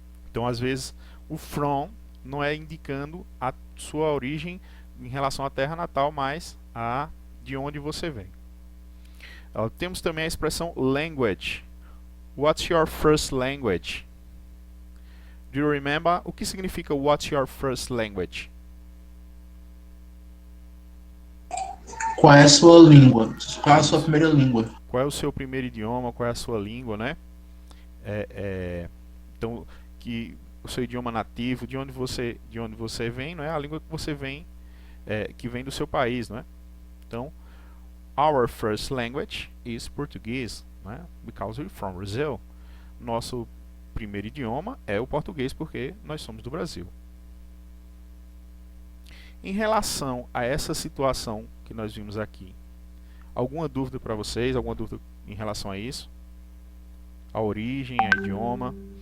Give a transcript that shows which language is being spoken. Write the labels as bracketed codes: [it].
[pt] Então, às vezes, o from não é indicando a sua origem em relação à terra natal, mas a de onde você vem. Temos também a expressão language. [en] What's your first language? Do you remember? [pt] O que significa [en] what's your first language? [pt] Qual é a sua língua? Qual é a sua primeira língua? Qual é o seu primeiro idioma? Qual é a sua língua, né? Então, que o seu idioma nativo, de onde você vem, não é a língua que você vem, que vem do seu país, não é? [en] Então, our first language is Portuguese, né? Because we're from Brazil. [pt] Nosso primeiro idioma é o português porque nós somos do Brasil. Em relação a essa situação que nós vimos aqui, alguma dúvida para vocês? Alguma dúvida em relação a isso? A origem, a idioma.